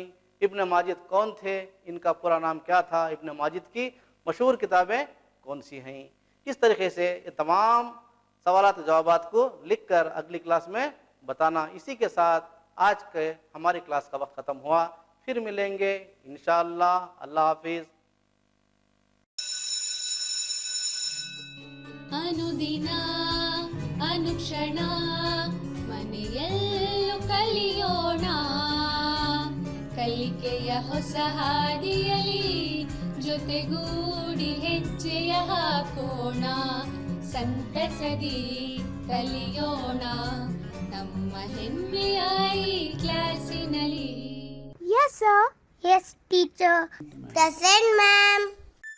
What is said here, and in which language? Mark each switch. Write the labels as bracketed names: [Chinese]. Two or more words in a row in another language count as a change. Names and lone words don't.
[Hindi] इब्न माजिद कौन थे? इनका पूरा नाम क्या था? इब्न माजिद की मशहूर किताबें कौन सी हैं? इस तरीके से ये तमाम सवालात जवाबात को लिखकर अगली क्लास में बताना। इसी के साथ आज के हमारी क्लास का वक्त ख़त्म हुआ। फिर मिलेंगे इंशाअल्लाह। अल्लाह हाफिज़। [Kannada] ಅನುದಿನ ಅನುಕ್ಷಣ ಮನೆಯಲ್ಲೂ ಕಲಿಯೋಣ, ಕಲಿಕೆಯ ಹೊಸ ಹಾದಿಯಲಿ ಜೊತೆಗೂಡಿ ಹೆಜ್ಜೆಯ ಹಾಕೋಣ, ಸಂತಸದಿ ಕಲಿಯೋಣ ನಮ್ಮ ಹೆಮ್ಮೆಯ ಈ ಕ್ಲಾಸಿನಲ್ಲಿ. [English] Yes, sir. Yes, teacher. Present, ma'am.